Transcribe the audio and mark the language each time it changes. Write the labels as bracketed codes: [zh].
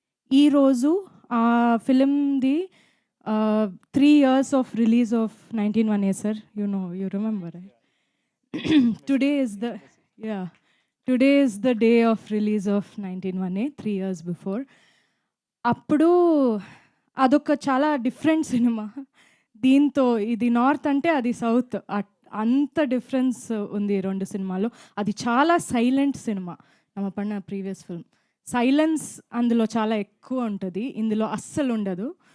[te] ఈరోజు ఆ ఫిలింది [en] 3 years of release of 19-1 [te] sir. [en] You remember right? Today is the yeah, today is the day of release of 19-1, 3 years before. [te] అప్పుడు అదొక చాలా different cinema. దీంతో ఇది north అంటే అది సౌత్, అంత డిఫరెన్స్ ఉంది ఈ 2 సినిమాలో. అది చాలా సైలెంట్ సినిమా. నమ్మ పడిన ప్రీవియస్ ఫిల్మ్ సైలెన్స్ అందులో చాలా ఎక్కువ ఉంటుంది, ఇందులో అస్సలు ఉండదు.